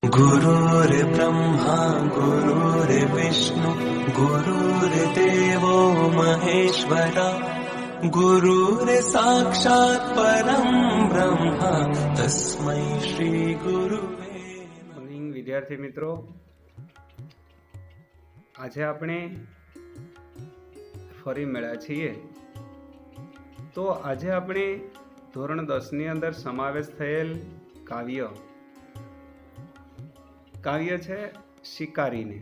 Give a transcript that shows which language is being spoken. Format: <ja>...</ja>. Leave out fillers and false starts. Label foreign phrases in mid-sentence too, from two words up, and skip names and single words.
<sa>गुरुर्ब्रह्मा गुरुर्विष्णु गुरुर्देवो महेश्वरा गुरुर्साक्षात् परं ब्रह्म तस्मै श्री गुरुवे नमः।</sa> <hi>विद्यार्थी मित्रों,</hi> <gu>आज આપણે ફરી મળ્યા છીએ। તો આજે આપણે ધોરણ 10 ની અંદર સમાવેશ થયેલ કાવ્ય છે શિકારીને।</gu>